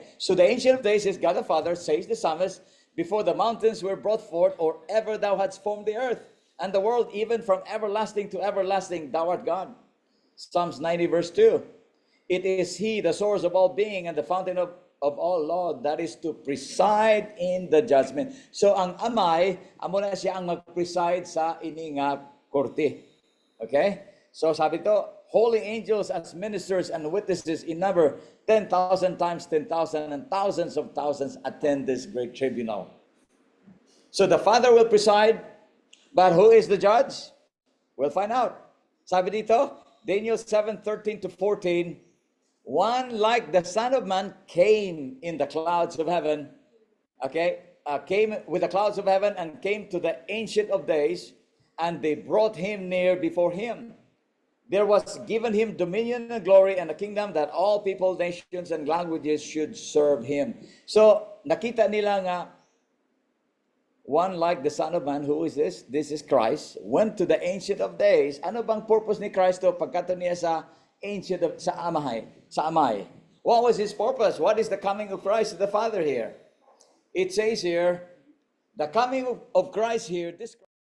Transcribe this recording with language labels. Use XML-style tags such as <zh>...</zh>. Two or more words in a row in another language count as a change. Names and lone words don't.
<en>So the Ancient of Days is God the Father, says the psalmist, before the mountains were brought forth, or ever thou hadst formed the earth, and the world, even from everlasting to everlasting, thou art God. Psalms 90 verse 2. It is He, the source of all being and the fountain of all law, that is to preside in the judgment.</en> <hil>So ang amay, amo na siya ang mag-preside sa ini nga korte.</hil> <en>Okay? So</en> <tl>sabi to,</tl> <en>holy angels as ministers and witnesses in number 10,000 times 10,000, and thousands of thousands attend this great tribunal. So the Father will preside, but who is the judge? We'll find out.</en> <tl>Sabi dito,</tl> <en>Daniel 7:13 to 14, one like the Son of Man came in the clouds of heaven, came with the clouds of heaven and came to the Ancient of Days, and they brought him near before him. There was given him dominion and glory and a kingdom that all people, nations, and languages should serve him. So,</en> <hil>nakita nila nga,</hil> <en>one like the Son of Man, who is this? This is Christ, went to the Ancient of Days.</en> <hil>Ano bang purpose ni Kristo pagkato niya sa</hil> <en>Ancient of,</en> <hil>sa Amay?</hil> <en>What was his purpose? What is the coming of Christ to the Father here? It says here, the coming of Christ here, this</en>